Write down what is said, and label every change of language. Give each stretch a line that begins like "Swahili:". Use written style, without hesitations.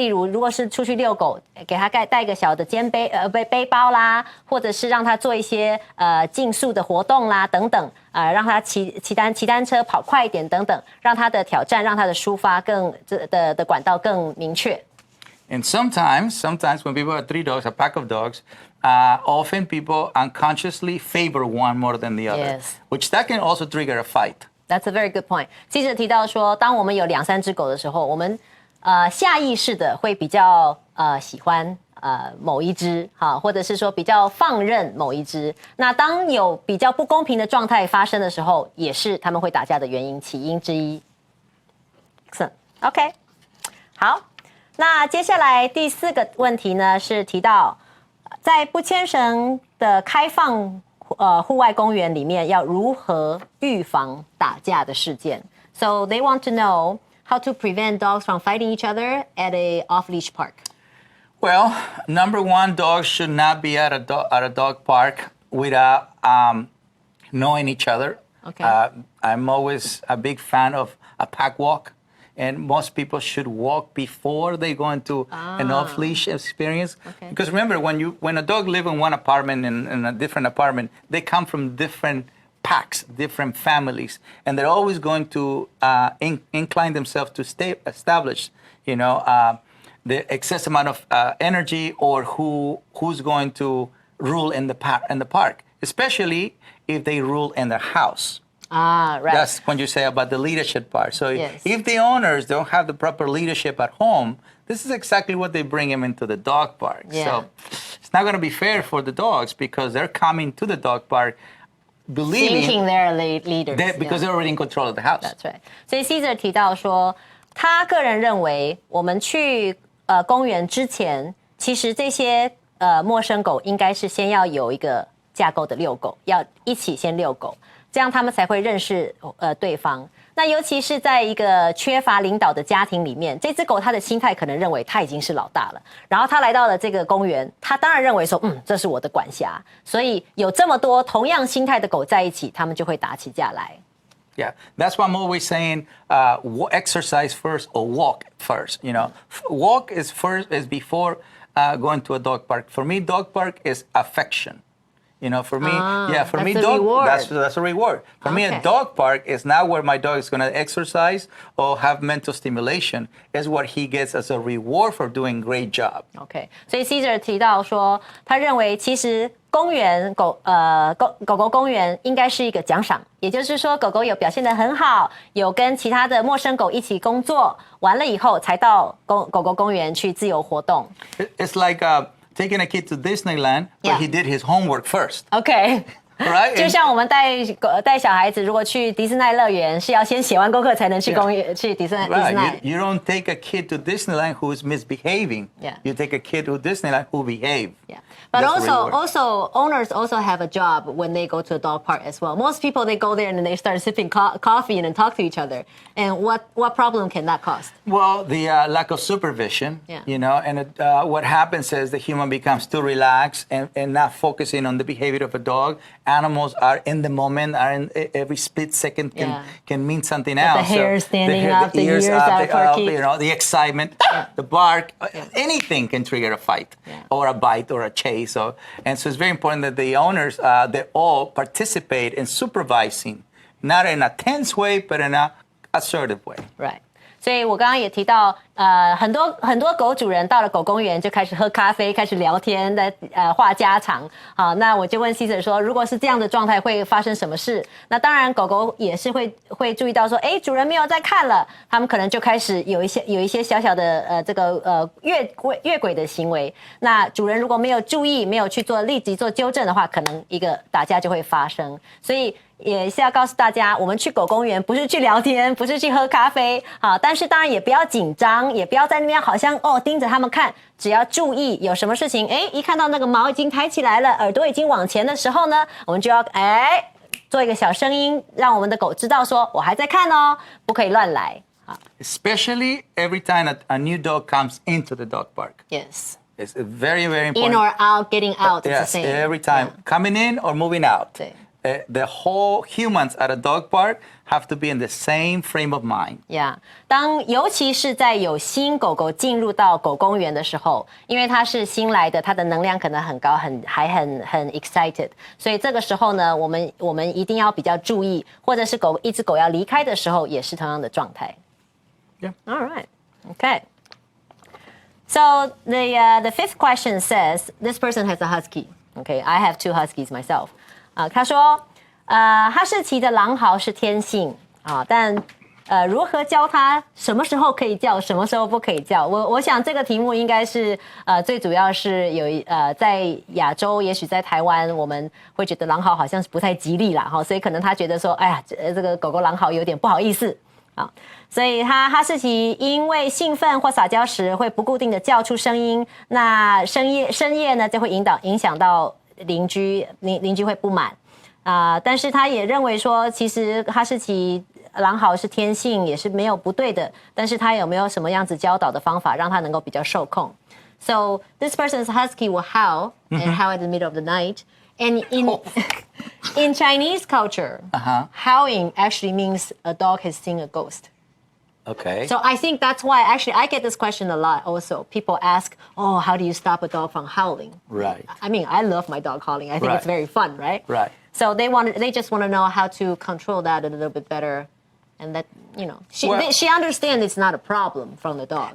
Chinese: 例如，如果是出去遛狗，给它带一个小的背包啦，或者是让它做一些竞速的活动啦等等，让它骑单车跑快一点等等，让它的挑战，让它的抒发的管道更明确。
English: And sometimes when people have 3 dogs, a pack of dogs, often people unconsciously favor one more than the other, Yes. which that can also trigger a fight. That's a very good point.
Chinese: 记者提到说，当我们有2-3只狗的时候，我们下意识的会比较喜欢某一只，或者是说比较放任某一只。那当有比较不公平的状态发生的时候，也是他们会打架的起因之一。
English: Excellent. OK，
Chinese: 好。那接下来第4个问题呢，是提到在不牵绳的开放户外公园里面要如何预防打架的事件。
English: So they want to know how to prevent dogs from fighting each other at a off-leash park. Well, number one, dogs should not be at a dog park without knowing each other. Okay. I'm always a big fan of a pack walk. And most people should walk before they go into an off-leash experience. Okay. Because remember, when a dog lives in one apartment in a different apartment, they come from different packs, different families, and they're always going to incline themselves to establish, the excess amount of energy or who's going to rule in the park, especially if they rule in their house. Right. That's when you say about the leadership part. So yes. If the owners don't have the proper leadership at home, this is exactly what they bring them into the dog park. Yeah. So it's not going to be fair for the dogs because they're coming to the dog park thinking they're leaders. Because they're already in control of the house. That's right.
Chinese: 所以 Caesar 提到说，他个人认为，我们去公园之前，其实这些陌生狗应该是先要有一个架构的遛狗，要一起先遛狗。这样他们才会认识对方。那尤其是在一个缺乏领导的家庭里面，这只狗它的心态可能认为它已经是老大了，然后它来到了这个公园，它当然认为说，这是我的管辖，所以有这么多同样心态的狗在一起，它们就会打起架来。
English: Yeah, that's why I'm always saying exercise first or walk first. Walk is before going to a dog park. For me, dog park is affection. For me, for me, that's a reward. For me, a dog park is not where my dog is going to exercise or have mental stimulation. It's what he gets as a reward for doing a great job.
Chinese: OK， 所以 Caesar 提到说，他认为其实公园狗狗公园应该是一个奖赏，也就是说，狗狗有表现得很好，有跟其他的陌生狗一起工作，完了以后才到狗狗公园去自由活动。
English: It's like taking a kid to Disneyland, but he did his homework first. OK， right?
Chinese: 就像我们带小孩子，如果去迪士尼乐园，是要先写完功课才能去去迪士尼。
English: Right. You don't take a kid to Disneyland who is misbehaving. Yeah. You take a kid to Disneyland who behave. Yeah. But also owners also have a job when they go to a dog park as well. Most people, they go there and they start sipping coffee and then talk to each other. And what problem can that cause? Well, the lack of supervision, Yeah. And what happens is the human becomes too relaxed and not focusing on the behavior of a dog. animals are in the moment, are in every split second can mean something like else. The hair standing up, the ears up, you know, the excitement, the bark, anything can trigger a fight or a bite or a chase. And so it's very important that the owners, they all participate in supervising, not in a tense way, but in a assertive way. Right.
Chinese: 所以我刚刚也提到，很多狗主人到了狗公园就开始喝咖啡，开始聊天，在话家常。好，那我就问 Caesar 说，如果是这样的状态，会发生什么事？那当然，狗狗也是会注意到说，哎，主人没有在看了，他们可能就开始有一些小小的这个越轨的行为。那主人如果没有注意，没有去立即做纠正的话，可能一个打架就会发生。所以也是要告诉大家，我们去狗公园不是去聊天，不是去喝咖啡，好，但是当然也不要紧张，也不要在那边好像盯着他们看，只要注意有什么事情，一看到那个毛已经抬起来了，耳朵已经往前的时候呢，我们就要做一个小声音，让我们的狗知道说我还在看哦，不可以乱来。
English: Especially every time a new dog comes into the dog park. Yes. It's very, very important. In or out, getting out. Yes, it's the same. Every time coming in or moving out.
Chinese: 对。
English: The whole humans at a dog park have to be in the same frame of mind.
Chinese: Yeah， 尤其是在有新狗狗进入到狗公园的时候，因为它是新来的，它的能量可能很高，还很 excited， 所以这个时候呢，我们一定要比较注意，或者是一只狗要离开的时候，也是同样的状态。
English: Yeah. All right. Okay. So the fifth question says this person has a husky. Okay, I have 2 huskies myself.
Chinese: 他说，哈士奇的狼嚎是天性但如何教他什么时候可以叫，什么时候不可以叫？我想这个题目应该是最主要是在亚洲，也许在台湾，我们会觉得狼嚎好像是不太吉利啦，所以可能他觉得说，哎呀，这个狗狗狼嚎有点不好意思所以哈士奇因为兴奋或撒娇时会不固定的叫出声音，那深夜呢就会影响到邻居会不满但是他也认为说，其实哈士奇狼嚎是天性，也是没有不对的，但是他有没有什么样子教导的方法，让他能够比较受控 ？
English: So this person's husky will howl and howl at the middle of the night, and in Chinese culture, howling actually means a dog has seen a ghost. Okay. So I think that's why actually I get this question a lot also. People ask, oh, how do you stop a dog from howling? Right. I mean, I love my dog howling. I think it's very fun, right? Right. So they just want to know how to control that a little bit better. And that, she understands it's not a problem from the dog.